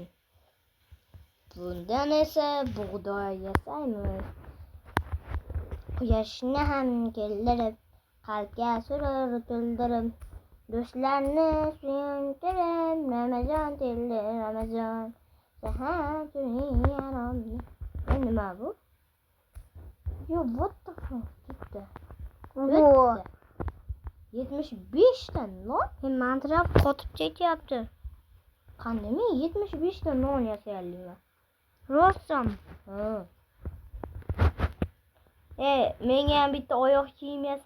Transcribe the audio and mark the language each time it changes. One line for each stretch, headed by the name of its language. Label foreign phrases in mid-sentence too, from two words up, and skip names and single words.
Uzbek: Bundan esa bug'doy yasaymiz. Quyoshni ham keltirib, qalbga surur to'ldirib, do'stlarni suyuntirib, Ramazon tildi Ramazon. Sahar tuning yaromni. Nima bu?
English: Yo, what the fuck?
Uzbek: Bitta. 75 ta non? Minecraft qotib ketyapti. Qanday men 75 ta non yasayapman? Rostmi? Menga ham bitta oyoq kiyim yasa.